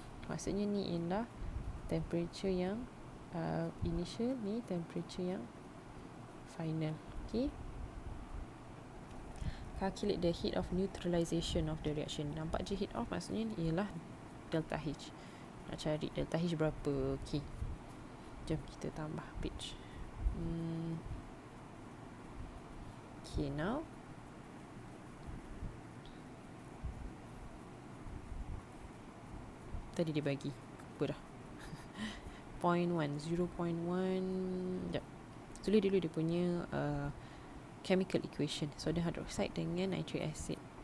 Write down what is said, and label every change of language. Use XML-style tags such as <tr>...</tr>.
<ms>Maksudnya ni ialah temperature yang initial, ni temperature yang final. Okay.</ms> <en>Calculate the heat of neutralization of the reaction.</en> <ms>Nampak je heat of maksudnya ialah delta H. Nak cari delta H berapa. Okay. Jom kita tambah page. Okay, now tadi dia bagi apa dah 0.1 Sekejap, tulis dulu dia punya chemical equation sodium hydroxide dengan nitric acid.</ms>